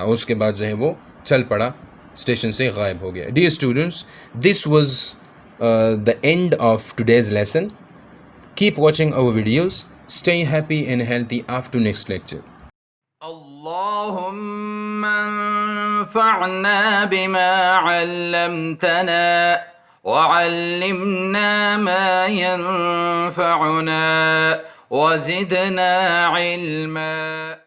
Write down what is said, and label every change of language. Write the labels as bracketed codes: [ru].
[ur] اس کے بعد جو ہے وہ چل پڑا, اسٹیشن سے غائب ہو گیا. [en] Dear students, this was the end of today's lesson. Keep watching our videos. Stay happy and healthy after next lecture. [ar] اللهم انفعنا بما علمتنا وعلمنا ما ينفعنا وزدنا علما.